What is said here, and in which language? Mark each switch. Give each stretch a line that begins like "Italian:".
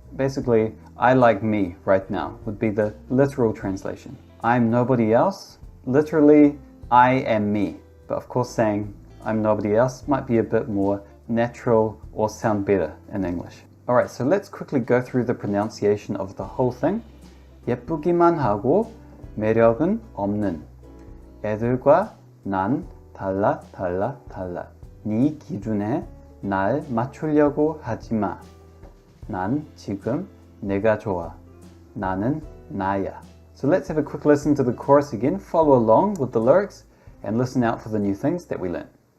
English: Basically, I like me right now would be the literal translation. I'm nobody else, literally, I am me. But of course, saying I'm nobody else might be a bit more natural or sound better in English. Alright, so let's quickly go through the pronunciation of the whole thing.
Korean: 예쁘기만 하고 매력은 없는 애들과 난 달라 달라 달라. 네 기준에 날 맞추려고 하지 마. 난 지금 내가 좋아. 나는 나야.
English: So let's have a quick listen to the chorus again. Follow along with the lyrics and listen out for the new things that we learned.